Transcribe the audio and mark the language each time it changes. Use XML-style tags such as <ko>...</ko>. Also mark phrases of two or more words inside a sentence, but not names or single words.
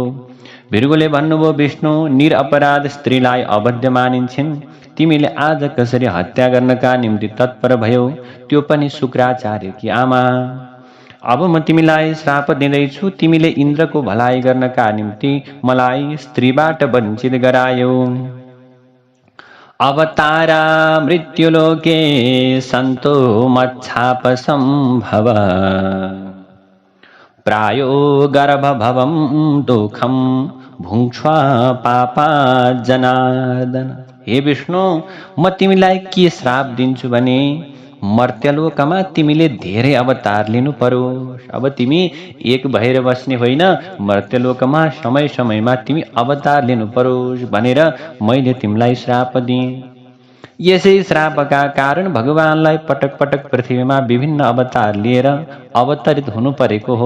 <ne>भृगुले भन्नुभयो, विष्णु निरपराध स्त्रीलाई अवध्य मानिन्छन्, तिमीले आज कसरी हत्या गर्नका निम्ति तत्पर भयो, त्यो पनि शुक्राचार्यकी आमा। अब म तिमीलाई श्राप दिँदैछु, तिमीले इन्द्रको भलाइ गर्नका निम्ति मलाई स्त्रीबाट वञ्चित गरायौ।</ne> <sa>अवतारा मृत्युलोके सन्तो मच्छाप सम्भव, प्रायो गर्भभवं दुःखं भुङ्क्ष्वा पापा जनार्दन।</sa> <ne>हे विष्णु, म तिमीलाई के श्राप दिन्छु भने मर्त्यलोकमा तिमीले धेरै अवतार लिनु पर्यो। अब तिमी एक भएर बस्ने होइन, मर्त्यलोकमा समय समयमा तिमी अवतार लिनु परोस् भनेर मैले तिमीलाई श्राप दिएँ। यसै श्रापका कारण भगवानलाई पटक पटक पृथ्वीमा विभिन्न अवतार लिएर अवतरित हुनु परेको हो।</ne>